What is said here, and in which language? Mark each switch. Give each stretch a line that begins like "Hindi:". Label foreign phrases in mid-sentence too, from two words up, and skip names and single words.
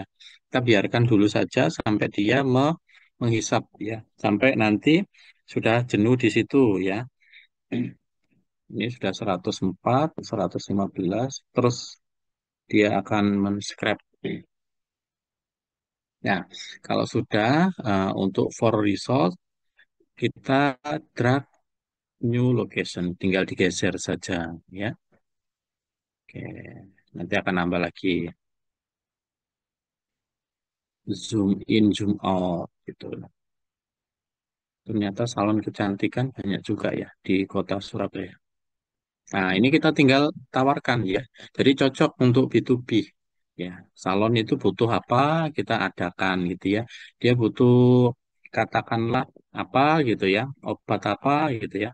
Indonesian: Kita biarkan dulu saja sampai dia menghisap ya. Sampai nanti sudah jenuh di situ ya. Ini sudah 104, 115, terus dia akan men-scrap. Nah, kalau sudah untuk
English: for result
Indonesian: kita
English: drag new location,
Indonesian: tinggal digeser saja ya. Oke, nanti akan nambah lagi
English: zoom in, zoom out
Indonesian: gitu. Ternyata salon kecantikan banyak juga ya di kota Surabaya. Nah, ini kita tinggal tawarkan ya. Jadi cocok untuk B2B. Ya, salon itu butuh apa, kita adakan gitu ya. Dia butuh katakanlah apa gitu ya, obat apa gitu ya.